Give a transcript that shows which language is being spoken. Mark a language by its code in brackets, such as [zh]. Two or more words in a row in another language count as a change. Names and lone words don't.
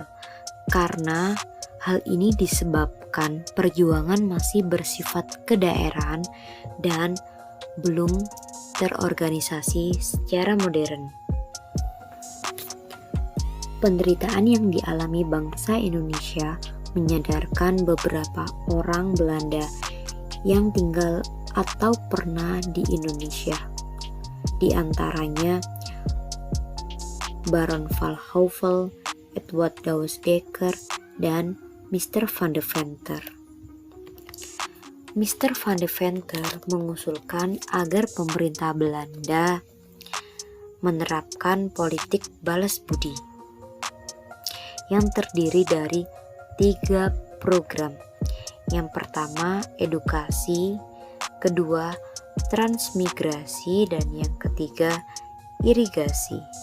[id] Karena hal ini disebabkan perjuangan masih bersifat kedaerahan dan belum terorganisasi secara modern. Penderitaan yang dialami bangsa Indonesia menyadarkan beberapa orang Belanda yang tinggal atau pernah di Indonesia. Di antaranya Baron van Houvel, Edward Douwes Dekker, dan Mr. van Deventer. Mr. van Deventer mengusulkan agar pemerintah Belanda menerapkan politik balas budi yang terdiri dari 3 program. Yang pertama, edukasi, kedua, transmigrasi, dan yang ketiga, irigasi.